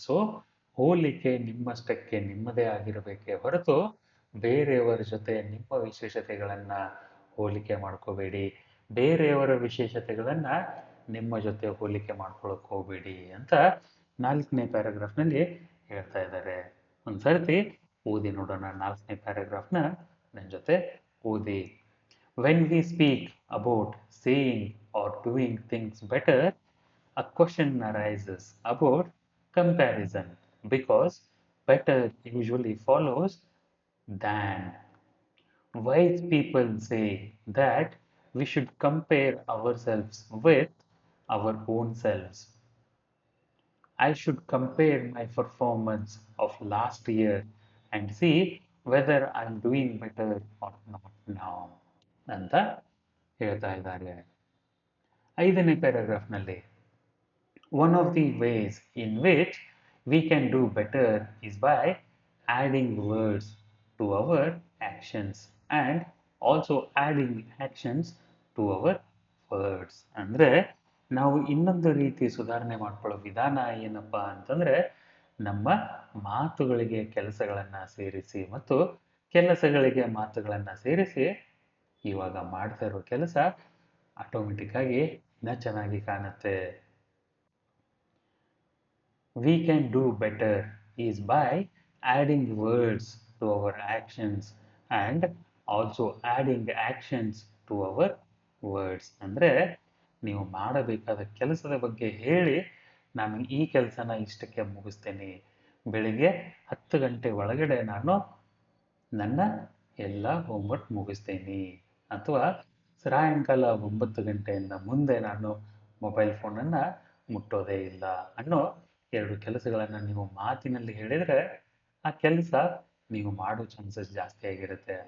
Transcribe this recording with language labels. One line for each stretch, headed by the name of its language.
Kannada: So ಹೋಲಿಕೆ ನಿಮ್ಮಷ್ಟಕ್ಕೆ ನಿಮ್ಮದೇ ಆಗಿರಬೇಕೇ ಹೊರತು ಬೇರೆಯವರ ಜೊತೆ ನಿಮ್ಮ ವಿಶೇಷತೆಗಳನ್ನ ಹೋಲಿಕೆ ಮಾಡ್ಕೋಬೇಡಿ. ಬೇರೆಯವರ ವಿಶೇಷತೆಗಳನ್ನ ನಿಮ್ಮ ಜೊತೆ ಹೋಲಿಕೆ ಮಾಡ್ಕೊಳಕ್ ಹೋಗ್ಬೇಡಿ ಅಂತ 4ನೇ ಪ್ಯಾರಾಗ್ರಾಫ್ನಲ್ಲಿ ಹೇಳ್ತಾ ಇದ್ದಾರೆ. ಒಂದ್ಸರ್ತಿ ಓದಿ ನೋಡೋಣ 4ನೇ ಪ್ಯಾರಾಗ್ರಾಫ್ನ ನನ್ನ ಜೊತೆ ಓದಿ.
English: When we speak about saying or doing things better, a question arises about comparison because better usually follows than. Wise people say that we should compare ourselves with our own selves. I should compare my performance of last year and see whether I'm doing better or not now
Kannada: ಅಂತ ಹೇಳ್ತಾ ಇದ್ದಾರೆ. 5ನೇ ಪ್ಯಾರಾಗ್ರಾಫ್ನಲ್ಲಿ
English: one of the ways in which we can do better is by adding words to our actions and also adding actions to our words.
Kannada: ಅಂದ್ರೆ ನಾವು ಇನ್ನೊಂದು ರೀತಿ ಸುಧಾರಣೆ ಮಾಡ್ಕೊಳ್ಳೋ ವಿಧಾನ ಏನಪ್ಪಾ ಅಂತಂದ್ರೆ ನಮ್ಮ ಮಾತುಗಳಿಗೆ ಕೆಲಸಗಳನ್ನ ಸೇರಿಸಿ ಮತ್ತು ಕೆಲಸಗಳಿಗೆ ಮಾತುಗಳನ್ನ ಸೇರಿಸಿ ಇವಾಗ ಮಾಡ್ತಾ ಇರೋ ಕೆಲಸ ಆಟೋಮೆಟಿಕ್ ಆಗಿ ಇನ್ನ ಚೆನ್ನಾಗಿ ಕಾಣುತ್ತೆ.
English: We can do better is by adding words to our actions and also adding actions to our words.
Kannada: ಅಂದ್ರೆ ನೀವು ಮಾಡಬೇಕಾದ ಕೆಲಸದ ಬಗ್ಗೆ ಹೇಳಿ ನಾನು ಈ ಕೆಲಸನ ಇಷ್ಟಕ್ಕೆ ಮುಗಿಸ್ತೇನೆ, ಬೆಳಿಗ್ಗೆ 10 ಗಂಟೆ ಒಳಗಡೆ ನಾನು ನನ್ನ ಎಲ್ಲ ಹೋಮ್ವರ್ಕ್ ಮುಗಿಸ್ತೇನೆ, ಅಥವಾ ಸಾಯಂಕಾಲ 9 ಗಂಟೆಯಿಂದ ಮುಂದೆ ನಾನು ಮೊಬೈಲ್ ಫೋನನ್ನು ಮುಟ್ಟೋದೇ ಇಲ್ಲ ಅನ್ನೋ 2 ಕೆಲಸಗಳನ್ನು ನೀವು ಮಾತಿನಲ್ಲಿ ಹೇಳಿದರೆ ಆ ಕೆಲಸ ನೀವು ಮಾಡೋ ಚಾನ್ಸಸ್ ಜಾಸ್ತಿ ಆಗಿರುತ್ತೆ.